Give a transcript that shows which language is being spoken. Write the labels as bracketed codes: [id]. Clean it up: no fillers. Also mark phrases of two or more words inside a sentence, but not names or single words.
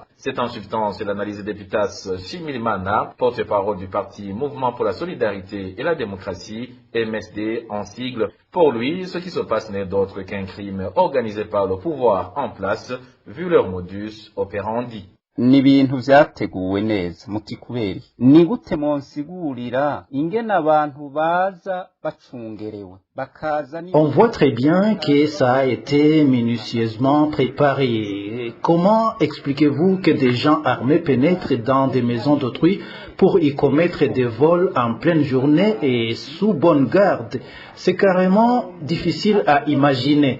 [fr] Cette insultance est l'analyse d'Epitas Shimirimana, porte-parole du parti Mouvement pour la Solidarité et la Démocratie, MSD en sigle. Pour lui, ce qui se passe n'est d'autre qu'un crime organisé par le pouvoir en place, vu leur [la] modus operandi. [rn] ni ibintu vyateguwe neza muti kubera ni gute monsigurira ingene abantu baza bacungerewe bakaza. [fr] On voit très bien que ça a été minutieusement préparé. Comment expliquez-vous que des gens armés pénètrent dans des maisons d'autrui pour y commettre des vols en pleine journée et sous bonne garde? C'est carrément difficile à imaginer.